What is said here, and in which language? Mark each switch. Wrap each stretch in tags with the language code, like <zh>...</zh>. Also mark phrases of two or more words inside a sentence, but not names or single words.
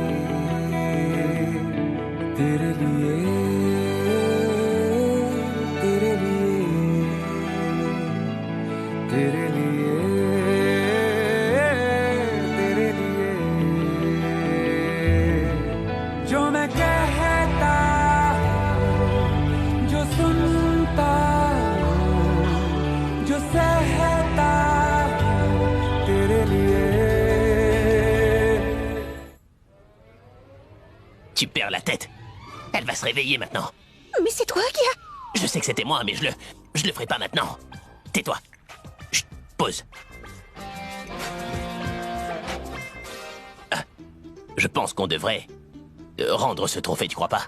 <hi>तेरे लिए तेरे लिए तेरे लिए तेरे लिए जो मैं कहता जो सुनता जो सहता तेरे लिए</hi> <fr>Tu perds la tête. Elle va se réveiller maintenant. Mais c'est toi qui as... Je sais que c'était moi, mais je le ferai pas maintenant. Tais-toi. Chut, pause. Ah, je pense qu'on devrait rendre ce trophée, tu crois pas?</fr>